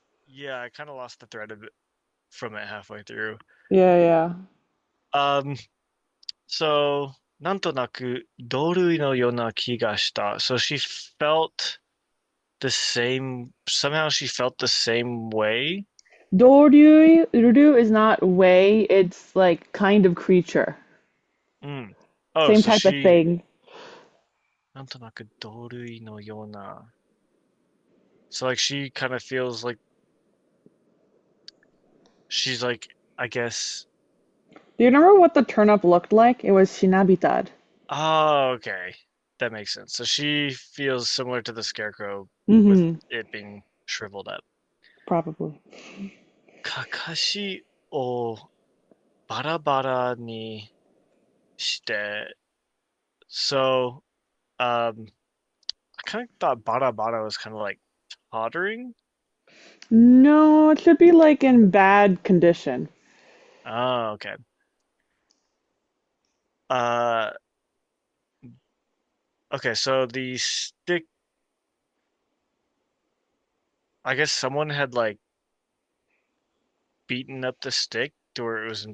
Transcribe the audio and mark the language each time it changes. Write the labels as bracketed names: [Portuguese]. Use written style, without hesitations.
[English] Yeah, I kind of lost the thread of it from it halfway through. Yeah. So [Japanese] なんとなく同類のような気がした. [English] So she felt the same, somehow she felt the same way. Doryu is not way, it's like kind of creature. Oh, Same so type of she, thing. [Japanese] なんとなく同類のような. [English] So like she kind of feels like she's like, I guess. Do you remember what the turnip looked like? It was shinabitad. Oh, okay. That makes sense. So she feels similar to the scarecrow with Mm-hmm. it being shriveled up. Probably. [Japanese] かかしをバラバラにして. [English] So, I kind of thought bara bara was kind of like tottering. No, it should be like in bad condition. Oh, okay. Uh, okay, so the stick, I guess someone had like beaten up the stick to where it was in